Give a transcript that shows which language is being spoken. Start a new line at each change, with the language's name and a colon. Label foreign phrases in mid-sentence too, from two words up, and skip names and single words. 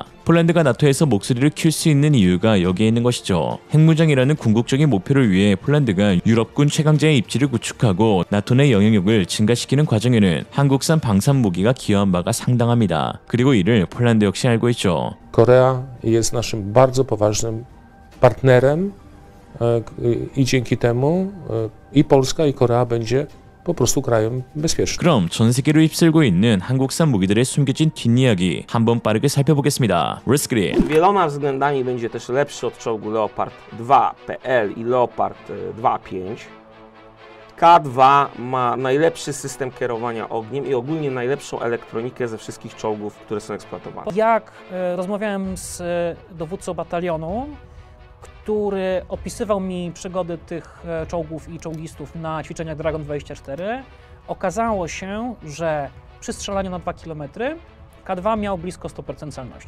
Korean: 폴란드가 나토에서 목소리를 킬 수 있는 이유가 여기에 있는 것이죠. 핵무장이라는 궁극적인 목표를 위해 폴란드가 유럽군 최강자의 입지를 구축하고 나토 내 영향력을 증가시키는 과정에는 한국산 방산 무기가 기여한 바가 상당합니다. 그리고 이를 폴란드 역시 알고 있죠.
Polish: Korea jest naszym bardzo poważnym partnerem i dzięki temu i Polska i Korea będzie po prostu krajem bezpiecznym.
Korean: 그럼 전 세계로 휩쓸고 있는 한국산 무기들의 숨겨진 뒷이야기 한번 빠르게 살펴보겠습니다.
English: Let's get it.
Polish: Wieloma względami będzie też lepszy od czołgu Leopard 2 PL i Leopard 2.5. K2 ma najlepszy system kierowania ogniem i ogólnie najlepszą elektronikę ze wszystkich czołgów, które są eksploatowane. Jak rozmawiałem z dowódcą batalionu, który opisywał mi przygody tych czołgów i czołgistów na ćwiczeniach Dragon 24, okazało się, że przy strzelaniu na 2 km K2 miał blisko 100% celności.